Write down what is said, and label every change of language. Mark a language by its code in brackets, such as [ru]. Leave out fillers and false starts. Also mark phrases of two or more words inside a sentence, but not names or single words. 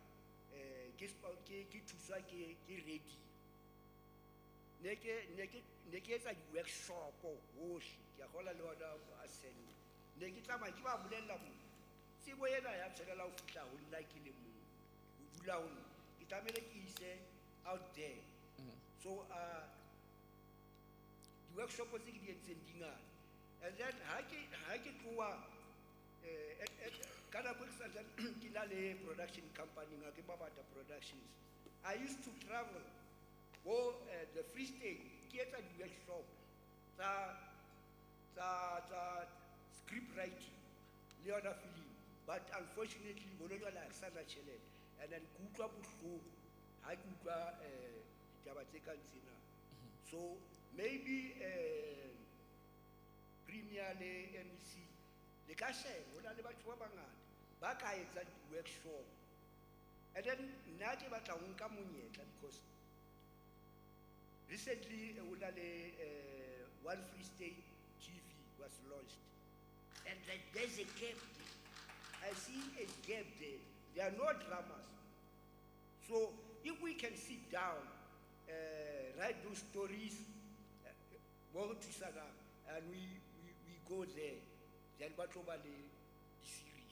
[st] ke thuswa ke radio ne ke etsa di-workshop hohle ke a gola le ona a sene ne ke tsamaya ke ba bolella mo tsebo ena ya tshwanela ho fihla ho nna ke le mong ho dula ho nna ke tlamehile ke ise [en] out there [st] so di-workshop tse ke di entseng di ngata [en] and then [st] ha ke tloha ka nako ke santsane ke na le production company nga ke Babata Productions [en] I used to travel [st] go the Free State ke etsa di-workshop tsa [en] script writing [st] le yona film [en] but unfortunately [st] bona jwale ha ke sana tjhelete [en] and then [st] ke utlwa bohloko ha ke utlwa ditaba tse kang tsena [en] so maybe [st] Premier le MEC le ka sheba hona le batho ba bangata ba ka etsa di-workshop [en] and then [st] nna ke batla ho nka monyetla because recently hona le One Free State TV [en] was launched and there's a gap there. I see a gap there. There are no dramas. So if we can sit down, write those stories, and we go there, then what over the series.